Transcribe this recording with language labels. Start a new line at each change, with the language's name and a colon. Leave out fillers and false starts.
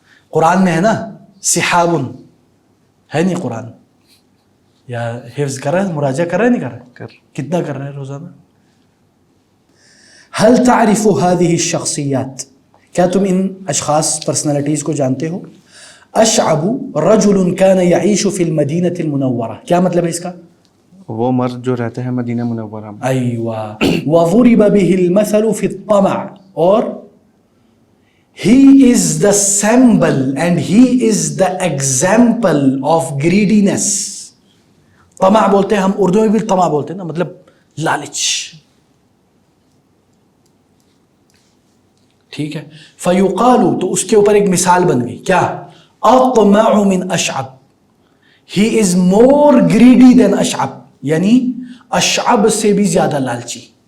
Urdu: قرآن میں ہے نا سحابن، ہے نہیں قرآن؟ یا حفظ کر رہا ہے، مراجعہ کر رہا ہے، نہیں کر رہا؟ کتنا کر رہا ہے روزانہ؟
Arabic: هل تعرف هذه الشخصیات،
Urdu: کیا تم ان اشخاص، پرسنالٹیز کو جانتے ہو؟
Arabic: اشعب رجل كان يعيش في المدینة المنورہ،
Urdu: کیا مطلب ہے اس کا؟ وہ مرد جو رہتے ہیں مدینہ منورہ میں. ایوہ.
Arabic: وضرب به المثل في الطمع،
English: اور he is the symbol and he is the example of greediness.
Urdu: طمع بولتے ہیں ہم اردو میں بھی، طمع بولتے ہیں نا، مطلب لالچ. ٹھیک ہے. فیقال، تو اس کے اوپر ایک مثال بن گئی. کیا؟
Arabic: اطمع من اشعب،
English: he is more greedy than
Urdu: اشعب، یعنی اشعب سے بھی زیادہ لالچی.